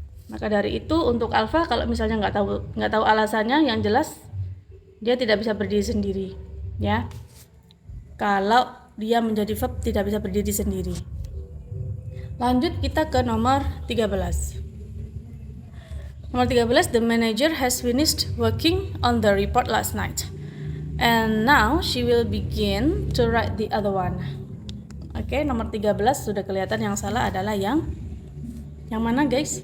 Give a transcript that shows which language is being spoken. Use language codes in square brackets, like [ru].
[id] Maka dari itu untuk alpha, kalau misalnya nggak tahu alasannya, yang jelas dia tidak bisa berdiri sendiri, ya. Kalau dia menjadi verb tidak bisa berdiri sendiri. Lanjut kita ke nomor 13. Nomor 13, [en] the manager has finished working on the report last night, and now she will begin to write the other one. [id] Oke, nomor 13 sudah kelihatan, yang salah adalah yang mana, guys?